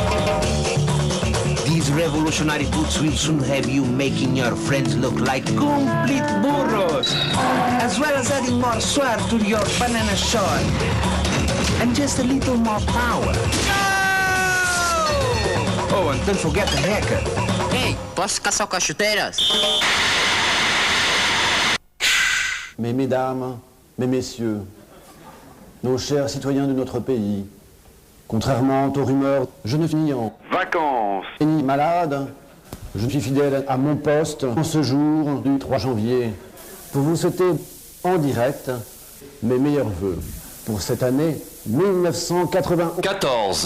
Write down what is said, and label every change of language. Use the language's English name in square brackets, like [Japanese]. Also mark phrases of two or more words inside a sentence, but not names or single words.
[English] These revolutionary boots will soon have you making your friends look like complete burros, as well as adding more swag to your banana short, and just a little more power. Oh, and don't forget the haircut. [Portuguese] Hey, posso caçar com as chuteiras? [French] Mais mesdames, mes messieurs, nos chers citoyens de notre pays, contrairement aux rumeurs, je ne suis ni en Vacances. ni malade, je suis fidèle à mon poste en ce jour du 3 janvier pour vous souhaiter en direct mes meilleurs vœux pour cette année 1994.